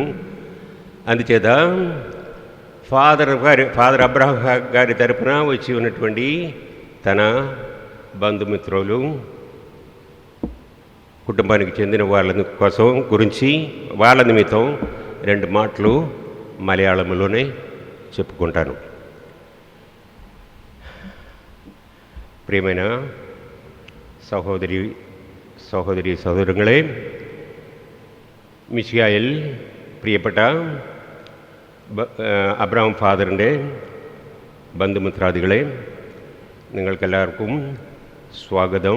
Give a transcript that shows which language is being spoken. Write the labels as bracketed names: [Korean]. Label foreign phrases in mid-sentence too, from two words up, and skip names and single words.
[Telugu] అందుచేత ఫాదర్ అబ్రాహం గారి తరపున వచ్చి ఉన్నటువంటి తన బంధుమిత్రులు, కుటుంబానికి చెందిన వాళ్ళ కోసం గురించి వాళ్ళ నిమిత్తం 2 మాటలు మలయాళంలోనే చెప్పుకుంటాను. [Malayalam] പ്രിയమైన സഹോദരി സഹോദരങ്ങളെ, മിശിഹായിൽ പ്രിയപ്പെട്ട അബ്രഹാം ഫാദറിൻ്റെ ബന്ധുമിത്രാദികളെ, നിങ്ങൾക്കെല്ലാവർക്കും സ്വാഗതം.